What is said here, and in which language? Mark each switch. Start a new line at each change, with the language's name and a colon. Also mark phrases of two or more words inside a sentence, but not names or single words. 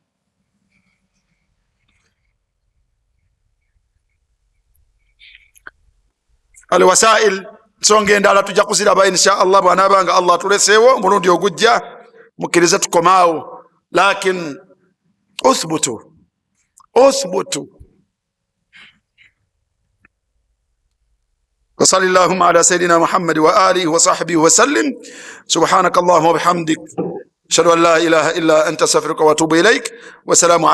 Ganda: Alwasail, nsonga endala tujja kuziraba
Arabic: إن شاء الله
Ganda: bw'anaabanga Allah tuleseewo omulundi ogujja, mukkirize tukomaawo.
Arabic: لكن اثبتوا وصلى اللهم على سيدنا محمد وآله وصحبه وسلم. سبحانك اللهم وبحمدك، أشهد أن لا إله إلا أنت، أستغفرك وأتوب إليك. والسلام عليكم.